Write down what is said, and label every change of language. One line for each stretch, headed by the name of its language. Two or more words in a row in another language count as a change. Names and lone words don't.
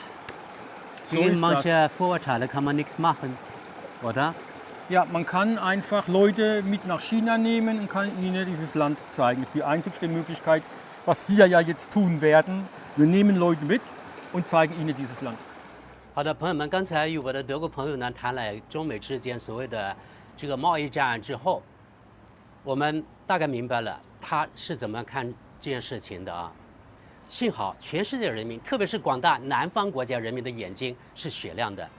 German: So gegen ist manche Vorurteile kann man nichts machen, oder? Ja, man kann einfach Leute mit nach China nehmen und kann ihnen dieses Land zeigen. Das ist die einzigste Möglichkeit, was wir ja jetzt tun werden. Wir nehmen Leute mit und zeigen ihnen dieses Land.
Chinese: 好的，朋友们，刚才与我的德国朋友呢谈了中美之间所谓的这个贸易战之后，我们大概明白了他是怎么看这件事情的啊。幸好全世界人民，特别是广大南方国家人民的眼睛是雪亮的。